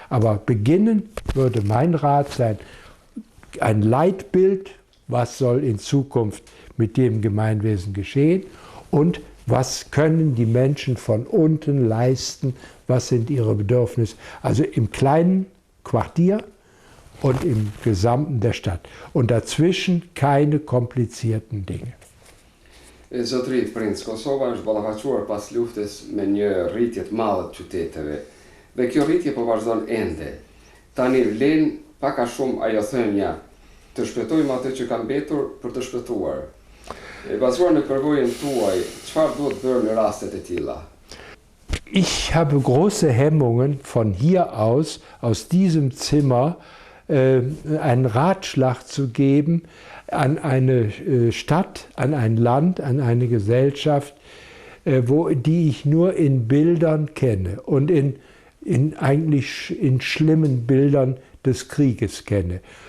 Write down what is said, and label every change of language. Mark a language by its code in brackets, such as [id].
[de] Aber beginnen würde mein Rat sein, ein Leitbild, was soll in Zukunft mit dem Gemeinwesen geschehen und was können die Menschen von unten leisten, was sind ihre Bedürfnisse, also im kleinen Quartier und im Gesamten der Stadt. Und dazwischen keine komplizierten Dinge. [sq] Zotëri Prince, Kosova është ballafaqohuar pas luftës me një rritje të madhe të qyteteve. Dhe kjo rritje po vazhdon ende. Tani vlen pak a shumë ajo thënia, të shpëtojmë atë që ka mbetur për të shpëtuar. Bazuar në përvojën tuaj, çfarë duhet bërë në rastet e tilla? [de] Ich habe große Hemmungen, von hier aus diesem Zimmer, einen Ratschlag zu geben an eine Stadt, an ein Land, an eine Gesellschaft, die ich nur in Bildern kenne und eigentlich in schlimmen Bildern des Krieges kenne.